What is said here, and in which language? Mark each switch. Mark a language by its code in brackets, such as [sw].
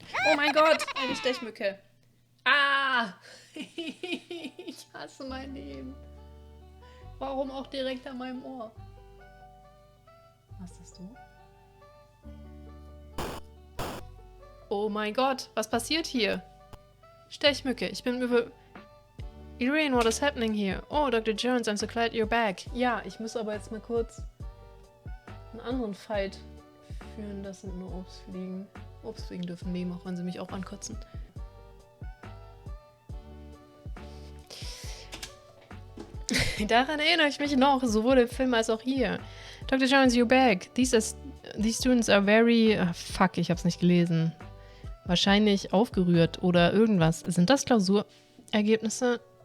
[de] Oh mein Gott, eine Stechmücke. Ah! Ich hasse mein Leben. Warum auch direkt an meinem Ohr? Was ist du? Oh mein Gott, was passiert hier? Stechmücke, ich bin über... [en] Irene, what is happening here? Oh, Dr. Jones, I'm so glad you're back. [de] Ja, ich muss aber jetzt mal kurz einen anderen Fight führen. Das sind nur Obstfliegen. Obstfliegen dürfen leben, auch wenn sie mich auch ankotzen. Daran erinnere ich mich noch, sowohl im Film als auch hier. [en] Dr. Jones, you're back. These students are very... [de] fuck, ich hab's nicht gelesen. Wahrscheinlich aufgerührt oder irgendwas. Sind das Klausurergebnisse?